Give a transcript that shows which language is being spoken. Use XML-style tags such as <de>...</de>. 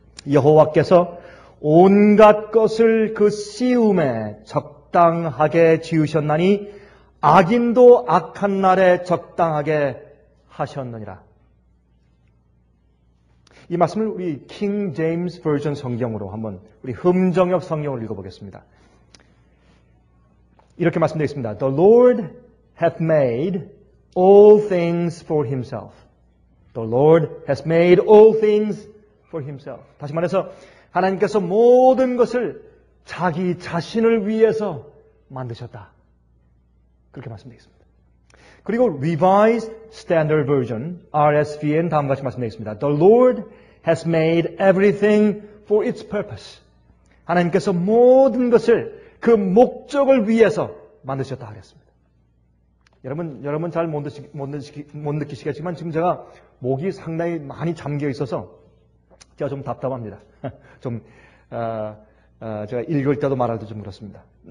<ko>여호와께서 온갖 것을 그 씌움에 적당하게 지으셨나니 악인도 악한 날에 적당하게 하셨느니라. 이 말씀을 우리 킹 제임스 버전 성경으로 한번 우리 흠정역 성경을 읽어보겠습니다. 이렇게 말씀되어 있습니다.</ko> <en>The Lord hath made all things for himself. The Lord has made all things for himself.</en> <ko>다시 말해서 하나님께서 모든 것을 자기 자신을 위해서 만드셨다. 그렇게 말씀되어 있습니다. 그리고 Revised Standard Version, RSVN 다음과 같이 말씀되어 있습니다.</ko> <en>The Lord has made everything for its purpose.</en> <ko>하나님께서 모든 것을 그 목적을 위해서 만드셨다 하겠습니다. 여러분 잘 못 느끼시겠지만 지금 제가 목이 상당히 많이 잠겨 있어서 제가 좀 답답합니다. 제가 읽을 때도 말할 때 좀 그렇습니다.</ko>